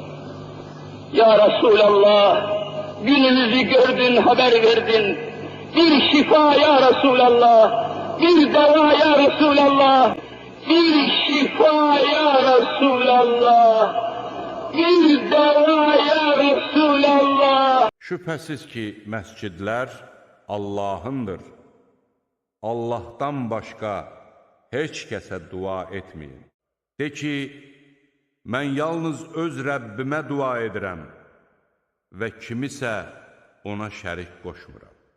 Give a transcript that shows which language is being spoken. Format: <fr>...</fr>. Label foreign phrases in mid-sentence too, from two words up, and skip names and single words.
<ar>يا رسول الله,</ar> <tr>günümüzü gördün, haber verdin. Bir şifa</tr> <ar>يا رسول الله,</ar> <tr>bir deva</tr> <ar>يا رسول الله,</ar> <tr>bir şifa</tr> <ar>يا رسول الله,</ar> <tr>bir deva</tr> <ar>يا رسول الله.</ar> <az>Şübhəsiz ki, məscidlər Allahındır. Allahdan başqa heç kəsə dua etməyin. De ki, mən yalnız öz Rəbbimə dua edirəm və kimisə ona şərik qoşmuram.</az>